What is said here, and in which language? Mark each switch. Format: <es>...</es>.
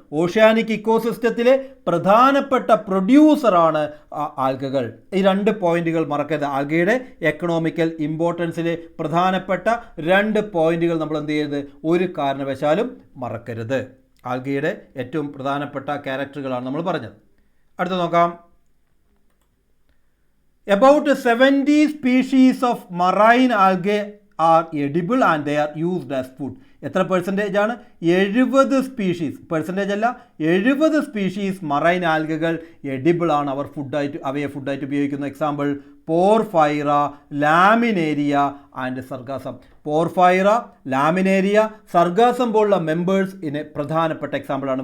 <ml>Oceanic ഇക്കോസിസ്റ്റത്തിലെ പ്രധാനപ്പെട്ട പ്രൊഡ്യൂസറാണ് ആൽഗകൾ. ഈ രണ്ട് പോയിന്റുകൾ മറക്കരുത്. ആൽഗയുടെ എക്കണോമിക്കൽ ഇമ്പോർട്ടൻസിലെ പ്രധാനപ്പെട്ട രണ്ട് പോയിന്റുകൾ നമ്മൾ എന്ത് ചെയ്യരുത്? ഒരു കാരണവശാലും മറക്കരുത്. ആൽഗയുടെ ഏറ്റവും പ്രധാനപ്പെട്ട ക്യാരക്ടറുകളാണ് നമ്മൾ പറഞ്ഞത്. അടുത്ത നോക്കാം.</ml> <en>About 70 species of marine algae are edible and they are used as food.</en> <ml>എത്ര പെർസെൻറ്റേജ് ആണ്? 70 സ്പീഷീസ്. പെർസെൻറ്റേജ് അല്ല, 70 സ്പീഷീസ് മറൈൻ ആൽഗകൾ എഡിബിൾ ആണ്. അവയെ ഫുഡായിട്ട് ഉപയോഗിക്കുന്ന. Example Porphyra, ലാമിനേരിയ and sargassum. Porphyra, ലാമിനേരിയ, sargassum പോലുള്ള മെമ്പേഴ്സ് ഇതിന് പ്രധാനപ്പെട്ട എക്സാമ്പിളാണ്.</ml>